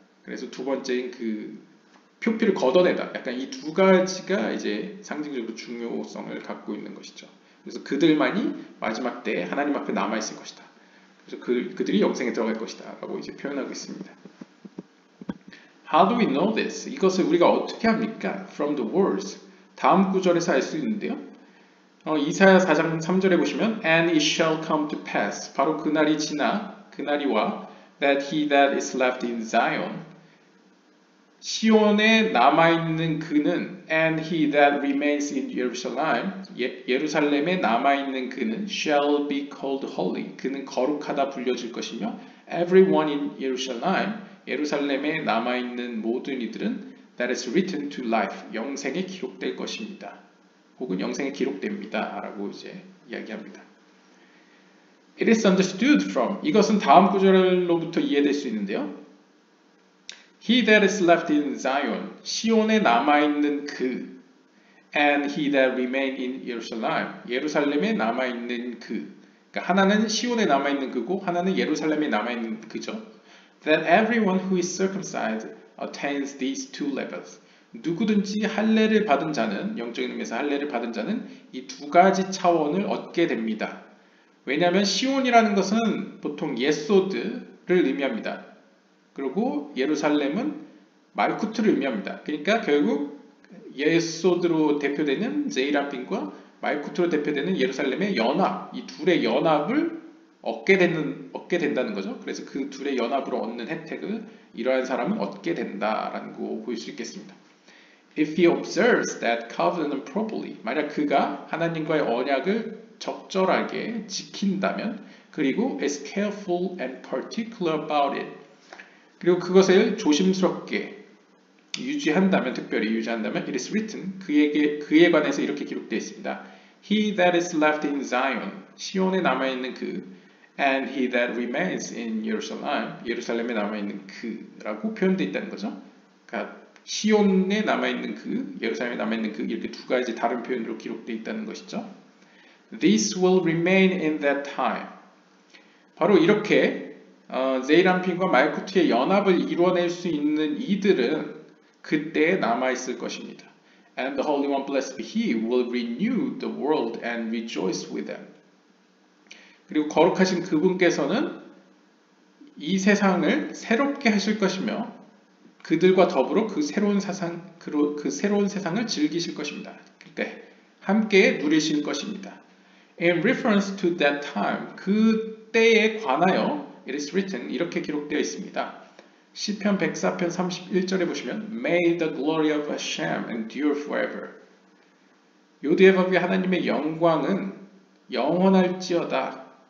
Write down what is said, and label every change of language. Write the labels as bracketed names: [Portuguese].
[Korean] 그래서 두 번째인 그 표피를 걷어내다. 약간 이 두 가지가 이제 상징적으로 중요성을 갖고 있는 것이죠. 그래서 그들만이 마지막 때에 하나님 앞에 남아있을 것이다. 그래서 그들이 영생에 들어갈 것이다. 라고 이제 표현하고 있습니다. [English] How do we know this? [Korean] 이것을 우리가 어떻게 합니까? [English] From the words. [Korean] 다음 구절에서 알 수 있는데요. 이사야 4장 3절에 보시면 [English] And it shall come to pass. [Korean] 바로 그날이 와 [English] that he that is left in Zion [Korean] 시온에 남아있는 그는 [English] and he that remains in Jerusalem [Korean] 예루살렘에 남아있는 그는 [English] shall be called holy [Korean] 그는 거룩하다 불려질 것이며 [English] everyone in Jerusalem [Korean] 예루살렘에 남아있는 모든 이들은 [English] that is written to life [Korean] 영생에 기록될 것입니다. 혹은 영생에 기록됩니다. 라고 이제 이야기합니다. [English] It is understood from [Korean] 이것은 다음 구절로부터 이해될 수 있는데요. [English] He that is left in Zion, [Korean] 시온에 남아있는 그, [English] and he that remain in Jerusalem, [Korean] 예루살렘에 남아있는 그. 그러니까 하나는 시온에 남아있는 그고 하나는 예루살렘에 남아있는 그죠. [English] That everyone who is circumcised attains these two levels. [Korean] 누구든지 할례를 받은 자는, 영적인 의미에서 할례를 받은 자는 이 두 가지 차원을 얻게 됩니다. 왜냐하면 시온이라는 것은 보통 예소드를 의미합니다. 그리고 예루살렘은 말쿠트를 의미합니다. 그러니까 결국 예소드로 대표되는 제이라핀과 말쿠트로 대표되는 예루살렘의 연합, 이 둘의 연합을 얻게 된다는 거죠. 그래서 그 둘의 연합으로 얻는 혜택을 이러한 사람은 얻게 된다라는 거 볼 수 있겠습니다. [English] If he observes that covenant properly, [Korean] 만약 그가 하나님과의 언약을 적절하게 지킨다면, 그리고 [English] is careful and particular about it, [Korean] 그리고 그것을 조심스럽게 유지한다면, 특별히 유지한다면, [English] it is written, [Korean] 그에 관해서 이렇게 기록되어 있습니다. [English] He that is left in Zion, [Korean] 시온에 남아있는 그, [English] and he that remains in Jerusalem, [Korean] 예루살렘에 남아있는 그라고 표현되어 있다는 거죠. 그러니까 시온에 남아있는 그, 예루살렘에 남아있는 그, 이렇게 두 가지 다른 표현으로 기록되어 있다는 것이죠. [English] This will remain in that time. [Korean] 바로 이렇게 제이람핀과 말쿠트의 연합을 이루어낼 수 있는 이들은 그때에 남아있을 것입니다. [English] And the Holy One, blessed be He, will renew the world and rejoice with them. [Korean] 그리고 거룩하신 그분께서는 이 세상을 새롭게 하실 것이며 그들과 더불어 그 새로운 세상을 즐기실 것입니다. 그때 함께 누리실 것입니다. [English] In reference to that time, [Korean] 그 때에 관하여 [English] It is written, [Korean] 이렇게 기록되어 있습니다. 시편 104편 31절에 보시면 [English] May the glory of Hashem endure forever. [Korean] 요디에바비의 하나님의 영광은 영원할지어다.